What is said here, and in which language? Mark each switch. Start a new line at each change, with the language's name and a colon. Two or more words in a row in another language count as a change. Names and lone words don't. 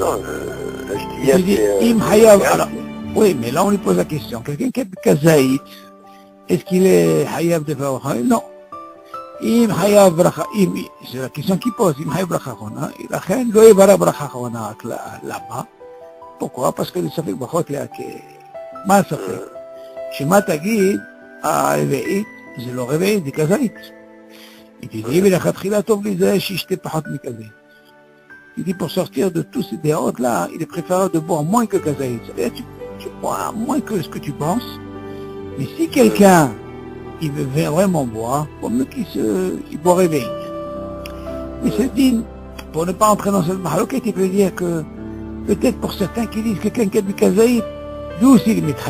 French: Il te dit,
Hebrew: אם חייב.
French: Alors, oui, mais là on lui pose la question. Quelqu'un qui a bu kazaït, est-ce qu'il est hayav de faire bracha? Non.
Hebrew: אם חייב ברכה,
French: c'est la question qu'il pose.
Hebrew: אם חייב ברכה אחרונה.
French: Il a rien,
Hebrew: לא יברך ברכה אחרונה
French: là-bas. Pourquoi? Parce que le
Hebrew: ספק ברכות להקל. מה הספק? שמה תגיד, הרביעית, זה לא רביעית, זה כזית.
French: Il te dit,
Hebrew: ולכתחילה טוב להיזהר שישתה פחות מכזית.
French: Il dit, pour sortir de tous ces déroutes-là, il est préférable de boire moins que Kazaït. C'est-à-dire, tu bois moins que ce que tu penses. Mais si quelqu'un, il veut vraiment boire, il vaut mieux qu'il boit réveillé. Mais c'est dit, pour ne pas entrer dans cette mahaloquette, il peut dire que, peut-être pour certains qui disent que quelqu'un qui a du Kazaït, lui aussi il est mithaïf.